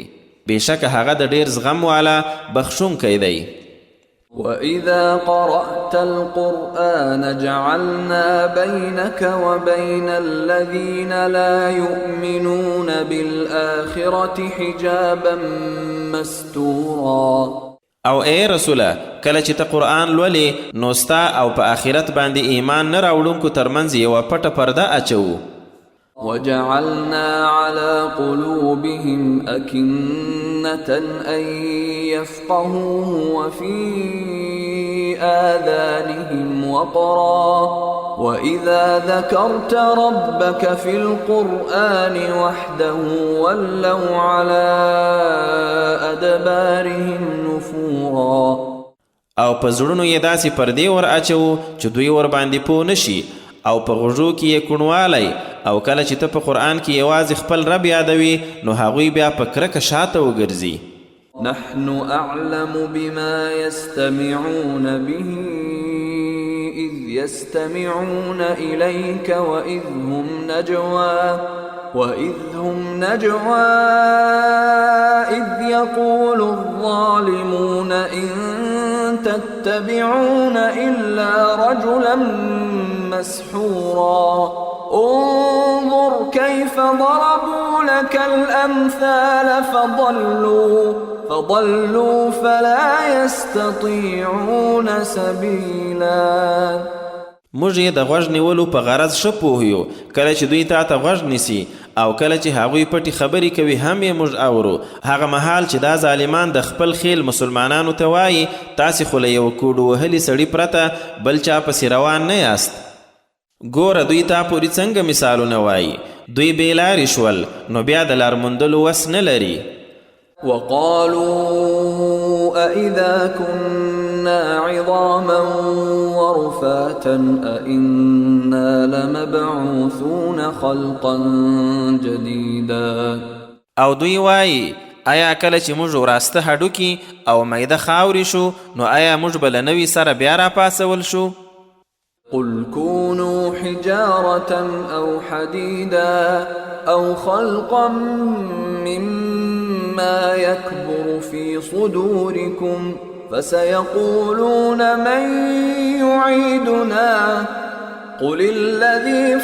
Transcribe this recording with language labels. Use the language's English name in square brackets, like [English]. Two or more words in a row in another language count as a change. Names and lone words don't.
[Pashto] بېشکه هغه د ډیر زغم والا بخښونکی دی. [Arabic] وَإِذَا قَرَأْتَ الْقُرْآنَ جَعَلْنَا بَيْنَكَ وَبَيْنَ الَّذِينَ لَا يُؤْمِنُونَ بِالْآخِرَةِ حِجَابًا مَسْتُورًا. [Pashto] او اے رسوله کله چې ته قرآن لولې نو ستا او په آخرت باندې ایمان نه راوړونکو ترمنځ یوه پټه پرده اچوو. [Arabic] وجعلنا على قلوبهم أكنة أن يفقهوه وفي آذانهم وقرا وإذا ذكرت ربك في القرآن وحده ولوا على أدبارهم نفورا. [Pashto] او په زړونو یې داسې پردې ور اچوو چې دوی ور باندې پوه نشي، او په غوږو کې یې کوڼوالی، او کله چې ته په قرآن کې یوازې خپل رب یادوي نو هغوی بیا په کرکه شاته وګرځي. [Arabic] نحن أعلم بما يستمعون به إذ يستمعون إليك وإذ هم نجوى إذ يقول الظالمون إن تتبعون إلا رجلا مسحورا. انظر كيف ضربوا لك الأمثال فضلوا فلا يستطيعون سبيلا. [Pashto] موږ یې د غوږ نیولو په غرض ښه پوهیو، کله چې دوی تا ته غوږ نیسي او کله چې هغوی پټې خبرې کوي هم یې موږ اورو. هغه مهال چې دا ظالمان د خپل خیل مسلمانانو ته وایي تاسې خو له یو کوډو وهلي سړي پرته بل چا پسې روان نه یاست. ګوره دوی تا پورې څنګه مثالونه وایي، دوی بې لارې شول نو بیا د لار موندلو وس نه لري. [Arabic] وقالوا أإذا كنا عظاما ورفاتا أإنا لمبعوثون خلقا جديدا. [Pashto] او دوی وایي آیا کله چې موږ وراسته هډوکي او میده خاورې شو نو آیا موږ به له نوي سره بیا راپاڅول شو؟ [Arabic] قل كونوا حجارة أو حديدا أو خلقا مما يكبر في صدوركم فسيقولون من يعيدنا قل الذي